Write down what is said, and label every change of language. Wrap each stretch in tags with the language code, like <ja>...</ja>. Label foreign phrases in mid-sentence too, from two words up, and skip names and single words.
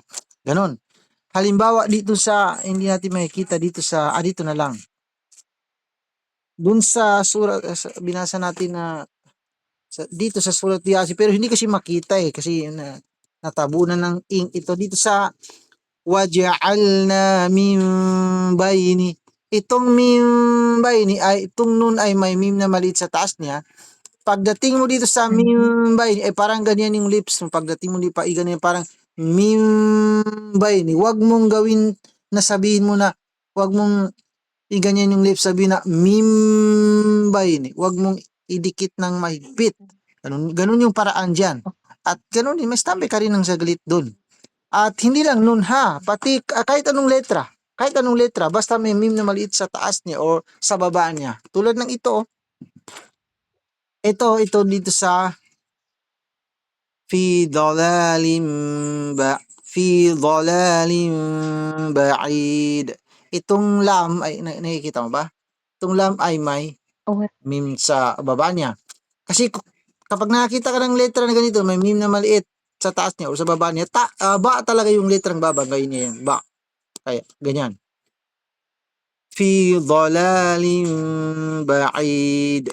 <tl>Ganon. Halimbawa dito sa, hindi natin makikita dito sa, dito na lang. Dun sa surat, binasa natin na dito sa surat Yasin, pero hindi kasi makita eh, kasi natabunan ng ink ito. Dito sa</tl> <ar>وجعلنا من بين.</ar> <tl>Itong</tl> <ar>من بين</ar> <tl>ay, itong nun ay may mim na maliit sa taas niya. Pagdating mo dito sa</tl> <ar>من بين,</ar> <tl>ay parang ganyan yung lips mo. Pagdating mo dito pa, ganyan parang</tl> <ar>من بين.</ar> <tl>Huwag mong gawin na sabihin mo na, huwag mong ganyan yung lips, sabihin na</tl> <ar>مم بين.</ar> <tl>Huwag mong idikit ng mahigpit. Ganun yung paraan dyan. At ganun din, may stampe ka rin ng saglit dun. At hindi lang nun ha, pati kahit anong letra. Kahit anong letra, basta may meme na maliit sa taas niya o sa baba niya. Tulad ng ito, ito dito sa</tl> <ar>في ضلال في ضلال بعيد.</ar> <tl>Itong lam ay nakikita mo ba? Itong lam ay may Okay. meme sa baba niya. Kasi kapag nakakita ka ng letra na ganito, may meme na maliit sa taas niya o sa baba niya, ba talaga yung letrang babanggayin niya yan. Ba. Kaya, ganyan.</tl> <ar>في ضلال بعيد.</ar>